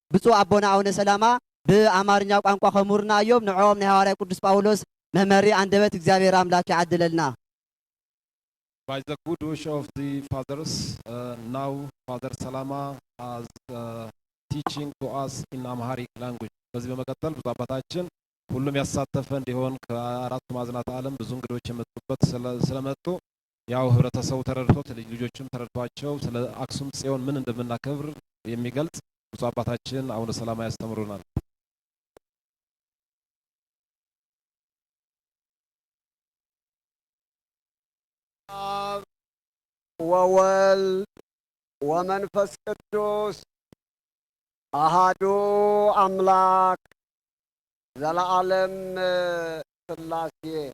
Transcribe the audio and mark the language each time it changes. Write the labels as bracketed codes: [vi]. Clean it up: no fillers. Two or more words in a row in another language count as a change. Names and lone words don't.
[ti] ብፁዕ አቦና አቡነ ሰላማ በአማርኛ ቋንቋ ከሙርና እዮም ንዖም ናይ ሐዋርያ ቅዱስ ጳውሎስ መመሪ አንደበት እግዚአብሔር አምላክ ያድለልና። [en] By the good wish of the fathers, now Father Salama is teaching to us in Amharic language. [am] በዚህ በመቀጠል ብዙ አባታችን ሁሉም ያሳተፈ እንዲሆን ከአራቱ ማዕዘናት ዓለም ብዙ እንግዶች የመጡበት ስለመጡ ያው ህብረተሰቡ ተረድቶት ልጆችም ተረድቷቸው ስለ አክሱም ጽዮን ምን እንደምናከብር የሚገልጽ ብዙ አባታችን አቡነ ሰላማ ያስተምሩናል። [gez] ወወልድ ወመንፈስ ቅዱስ አሃዱ አምላክ ዘለዓለም ሥላሴ